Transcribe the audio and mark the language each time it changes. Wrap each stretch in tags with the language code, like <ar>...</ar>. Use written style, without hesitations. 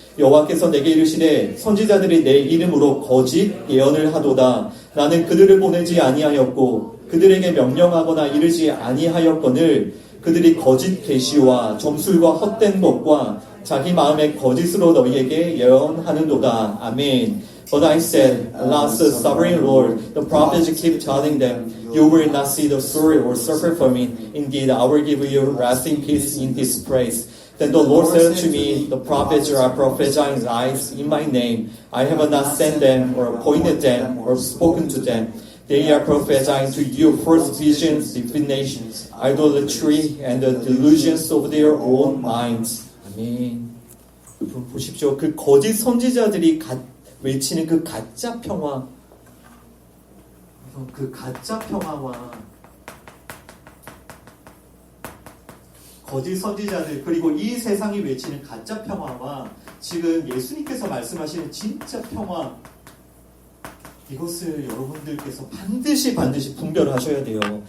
<ko>여호와께서 내게 이르시되 선지자들이 내 이름으로 거짓 예언을 하도다. 나는 그들을 보내지 아니하였고 그들에게 명령하거나 이르지 아니하였거늘 그들이 거짓 계시와 점술과 헛된 것과 자기 마음의 거짓으로 너희에게 예언하는도다. 아멘.</ko> <en>But I said, Alas, sovereign Lord, the prophets keep telling them, you will not see the sword or suffer from it. Indeed, I will give you rest in peace in this place. Then the Lord said to me, the prophets are prophesying lies in my name. I have not sent them or appointed them or spoken to them. They are prophesying to you false visions, divinations, idolatry, and the delusions of their own minds.</en> <ko>아멘. 보십시오. 그 거짓 선지자들이 외치는 그 가짜 평화, 그 가짜 평화와 거짓 선지자들, 그리고 이 세상이 외치는 가짜 평화와 지금 예수님께서 말씀하시는 진짜 평화, 이것을 여러분들께서 반드시 분별하셔야 돼요.</ko>